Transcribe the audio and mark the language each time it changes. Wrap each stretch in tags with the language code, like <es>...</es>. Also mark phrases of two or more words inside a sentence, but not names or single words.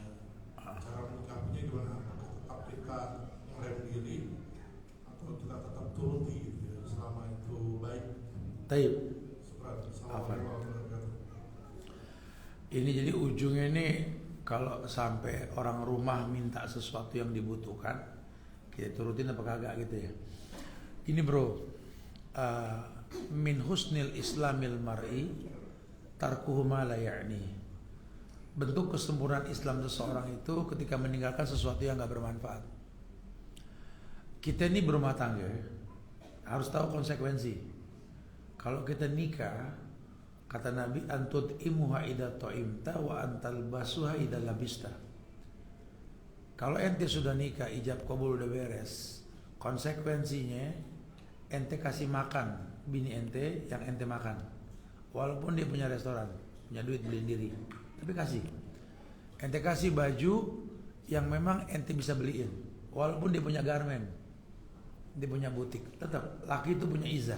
<id>Cara menyikapinya gimana? Apakah tetap kita ngerem diri atau kita tetap turuti gitu ya, selama itu baik? Taib.</id> <ar>السلام عليكم ورحمة الله وبركاته.</ar> <id>Ini jadi ujungnya ini kalau sampai orang rumah minta sesuatu yang dibutuhkan, kita turutin apa kagak gitu ya. Ini bro,</id> <ar>من حسن إسلام المرء تركه ما لا يعنيه.</ar> <id>Bentuk kesempurnaan Islam seseorang itu ketika meninggalkan sesuatu yang gak bermanfaat. Kita ini berumah tangga harus tahu konsekuensi. Kalau kita nikah, kata Nabi,</id> <ar>أن تطعمها إذا طعمت وأن تلبسها إذا لبست.</ar> <id>Kalau ente sudah nikah, ijab kabul udah beres, konsekuensinya ente kasih makan bini ente yang ente makan, walaupun dia punya restoran, punya duit beliin diri, tapi kasih. Ente kasih baju yang memang ente bisa beliin, walaupun dia punya garmen, dia punya butik, tetap laki itu punya izah.</id>